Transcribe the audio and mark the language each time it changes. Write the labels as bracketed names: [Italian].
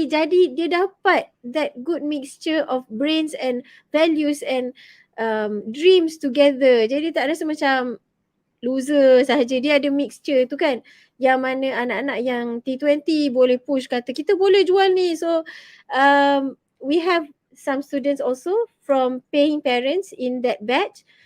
[Malay] Jadi dia dapat [English] that good mixture of brains and values and dreams together. [Malay] Jadi tak rasa macam loser sahaja. Dia ada mixture tu kan. Yang mana anak-anak yang T20 boleh push, kata kita boleh jual ni. [English] So we have some students also from paying parents in that batch.